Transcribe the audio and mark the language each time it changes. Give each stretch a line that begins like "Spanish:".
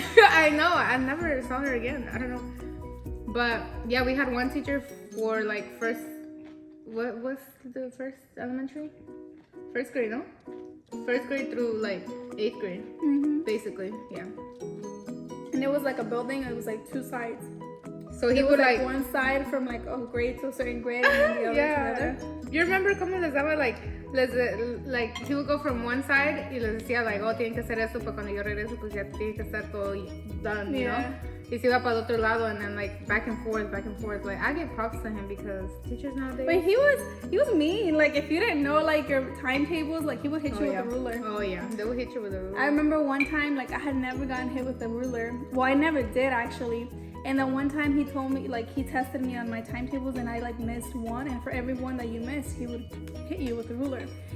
English: I know, I never saw her again. I don't know. But yeah, we had one teacher for like what was the first elementary? First grade, no? First grade through like 8th grade, basically, yeah. And it was like a building, it was like 2 sides. So he would like one side from like a grade to a certain grade and then the other to the other. You remember
Spanish: cómo les daba
English: like he would go from one side
Spanish: y les decía
English: like, oh,
Spanish: tienen que hacer eso para cuando yo regreso pues ya tiene que estar todo
English: done, you know?
Spanish: Y se iba para el otro lado
English: and then like back and forth. Like I give props to him because teachers nowadays. But he was mean. Like if you didn't know like your timetables, like he would hit you with a ruler. Oh yeah, they would hit you with a ruler. I remember one time like I had never gotten hit with a ruler. Well, I never did actually. And then one time he told me, like he tested me on my timetables and I like missed one, and for every one that you missed, he would hit you with a ruler.